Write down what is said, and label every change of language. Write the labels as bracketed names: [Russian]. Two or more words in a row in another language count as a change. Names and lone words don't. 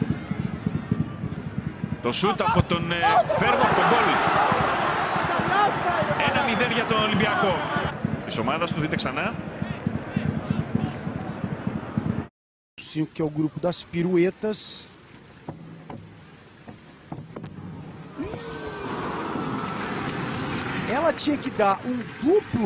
[Greek] Το σούτ από τον Φέρμο από τον γκολ. 1-0 για τον Ολυμπιακό. Της ομάδας του, δείτε ξανά. [Portuguese] Que é o grupo das piruetas. Ela tinha que dar um duplo.